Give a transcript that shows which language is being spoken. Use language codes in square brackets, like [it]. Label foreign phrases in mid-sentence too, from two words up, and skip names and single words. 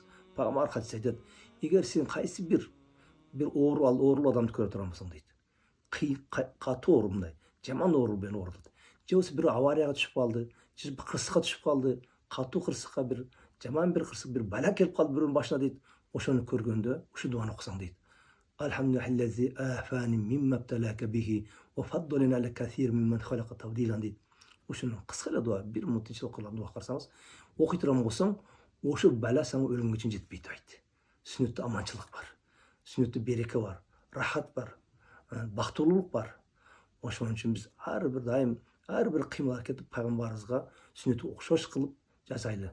[ky] Пайгамбар хадисте айтат, эгер сен кайсы бир оорулуу адамды көрө турган болсоң дейт. Катуу оору, жаман оору менен ооруп, же болбосо бир аварияга түшүп калды, же кырсыкка түшүп калды, катуу кырсыкка бир жаман бир кырсык бир бала келип калды бирөөнүн башына дейт. Ошону көргөндө ушу дуаны окусаң дейт. [ar] الحمد لله عافاني مما ابتلاك به وفضلنا على كثير ممن خلق تفضيلا deydi. [ky] Ошону кыска эле дуа, 1 минут ичинде окулган дуа карасаңыз, окуй турган болсоң, ошо бала сага өлүмгө чейин жетпейт дейт. Сүннөттө аманчылык бар. Сүннөттө береке бар, рахат бар, бактылуулук бар. Ошон үчүн биз ар бир дайым, ар бир кыймыл аракетти пайгамбарыбызга сүннөттү окшош кылып жасайлы.